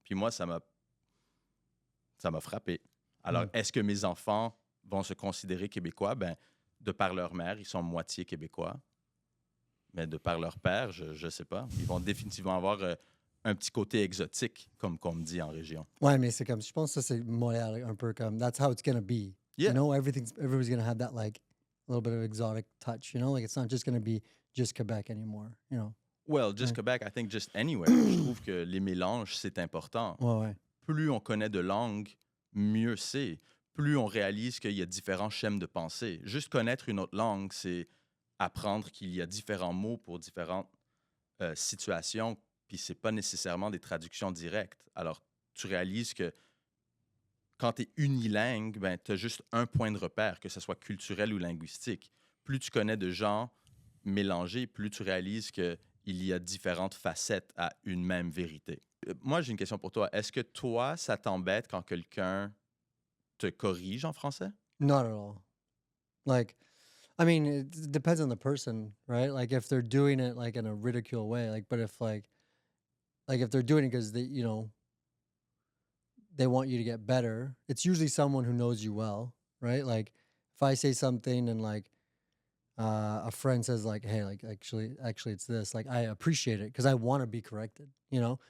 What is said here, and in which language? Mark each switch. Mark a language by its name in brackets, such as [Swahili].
[French] Puis moi, ça m'a frappé. Alors, Mm. est-ce que mes enfants vont se considérer québécois? Ben, de par leur mère, ils sont moitié québécois. Mais de par leur père, je ne sais pas. Ils vont définitivement avoir un petit côté exotique, comme qu'on me dit en région. Ouais, mais c'est comme, je pense que ça, c'est Montréal, un peu comme, [English] that's how it's going to be. Yeah. You know, everybody's going to have that, like, a little bit of exotic touch, you know? Like, it's not just going to be just Quebec anymore, you know? Well, just [French] Ouais. [English] Quebec, I think just anywhere. [French] Je trouve que les mélanges, c'est important. Ouais, ouais. Plus on connaît de langues, mieux c'est. Plus on réalise qu'il y a différents schèmes de pensée. Juste connaître une autre langue, c'est apprendre qu'il y a différents mots pour différentes situations, puis c'est pas nécessairement des traductions directes. Alors, tu réalises que quand tu es unilingue, ben, tu as juste un point de repère, que ce soit culturel ou linguistique. Plus tu connais de gens mélangés, plus tu réalises qu'il y a différentes facettes à une même vérité. Moi, j'ai une question pour toi. Est-ce que toi, ça t'embête quand quelqu'un te corrige en français? [English] Not at all. Like, I mean, it depends on the person, right? Like, if they're doing it, like, in a ridicule way, like, but if, like, if they're doing it because they, you know, they want you to get better, it's usually someone who knows you well, right? Like, if I say something and, like, a friend says, like, hey, like, actually it's this, like, I appreciate it because I want to be corrected, you know?